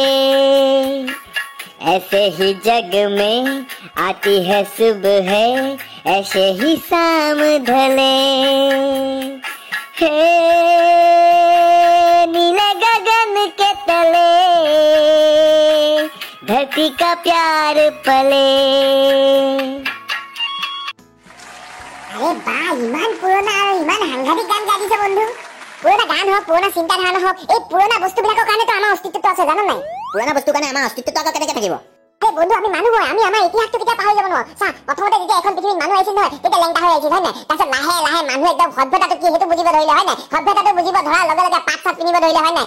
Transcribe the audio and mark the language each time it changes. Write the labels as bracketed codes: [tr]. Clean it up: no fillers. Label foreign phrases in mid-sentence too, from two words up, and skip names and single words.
[hi] ऐसे ही जग में आती है सुबह, ऐसे ही शाम ढले, हे नीले गगन के तले धरती का प्यार पले। [as] আৰে বা, ইমান পুৰণা আৰু ইমান সাংঘাতিক গান গাই দিছে বন্ধু। পুৰণা গান হওক, পুৰণা চিন্তাধাৰা হওক, এই পুৰণা বস্তুবিলাকৰ কাৰণেতো আমাৰ অস্তিত্বটো আছে, জানো নাই? পুৰণা বস্তুৰ কাৰণে আমাৰ অস্তিত্বটো আকৌ কেনেকৈ থাকিব? এই বন্ধু, আমি মানুহ হয়, আমি আমাৰ ইতিহাসটো কেতিয়া পাহৰি যাব নোৱাৰো। চা, প্ৰথমতে যেতিয়া এখন পৃথিৱীত মানুহ আহিছিল নহয়, তেতিয়া লেংটা হৈ আহিছিল, হয় নাই? তাৰপিছত লাহে লাহে মানুহ একদম সভ্যতাটো কি সেইটো বুজিব ধৰিলে, হয় নাই? সভ্যতাটো বুজিব ধৰাৰ লগে লগে পাত চাত পিন্ধিব ধৰিলে, হয় নাই?